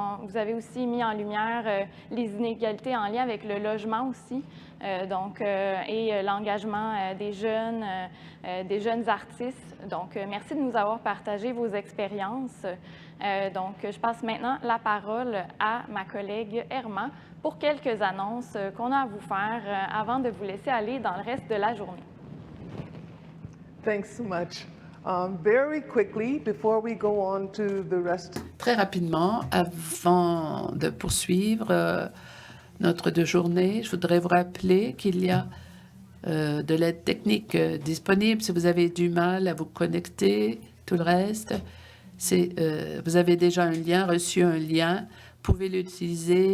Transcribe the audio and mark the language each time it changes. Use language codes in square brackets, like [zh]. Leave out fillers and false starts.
[fr] Vous avez aussi mis en lumière les inégalités en lien avec le logement aussi, et l'engagement des jeunes artistes. Donc, merci de nous avoir partagé vos expériences. Donc, je passe maintenant la parole à ma collègue Herma pour quelques annonces qu'on a à vous faire avant de vous laisser aller dans le reste de la journée. [en] Thanks so much. Very quickly, before we go on to the rest. [fr] Très rapidement, avant de poursuivre notre deux journées, je voudrais vous rappeler qu'il y a de l'aide technique disponible si vous avez du mal à vous connecter, tout le reste. Vous avez déjà un lien, reçu un lien, vous pouvez l'utiliser.